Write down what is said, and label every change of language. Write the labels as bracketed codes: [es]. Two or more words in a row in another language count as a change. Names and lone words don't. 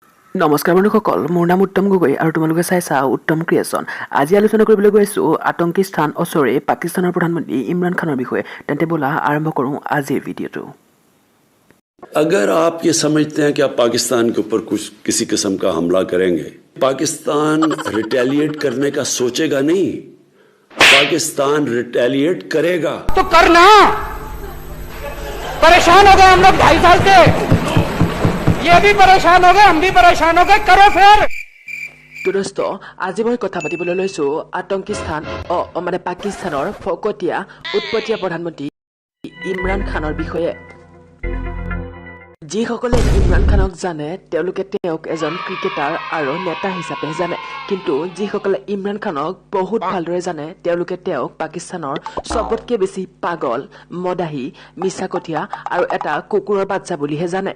[as] নমস্কাৰ বন্ধুসকল, মোৰ নাম উত্তম গগৈ আৰু তোমালোকে চাইছা উত্তম ক্ৰিয়েশ্যন। আজি আলোচনা কৰিবলৈ গৈ আছোঁ আতংকী স্থান ওচৰে পাকিস্তানৰ প্ৰধানমন্ত্ৰী ইমৰান খানৰ বিষয়ে। তেন্তে ব'লা আৰম্ভ কৰোঁ আজিৰ ভিডিঅ'টো। [hi] अगर आप ये समझते हैं कि आप पाकिस्तान के ऊपर कुछ किसी किस्म का हमला करेंगे, पाकिस्तान रिटेलिएट करने का सोचेगा नहीं, पाकिस्तान रिटेलिएट करेगा। तो करना, परेशान हो गए हम लोग 2.5 साल से, ये भी परेशान हो गए, हम भी परेशान हो गए, करो फिर। [as] তো দোস্ত, আজি মই কথা পাতিবলৈ লৈছোঁ আতংকী স্থান মানে পাকিস্তানৰ ফকতীয়া উৎপতীয়া প্ৰধানমন্ত্ৰী ইমৰান খানৰ বিষয়ে। যিসকলে ইমৰান খানক জানে তেওঁলোকে তেওঁক এজন ক্ৰিকেটাৰ আৰু নেতা হিচাপে জানে, কিন্তু যিসকলে ইমৰান খানক বহুত ভালদৰে জানে তেওঁলোকে তেওঁক পাকিস্তানৰ চবতকৈ বেছি পাগল, মদাহী, মিছাকঠীয়া আৰু এটা কুকুৰৰ বাচ্চা বুলিহে জানে।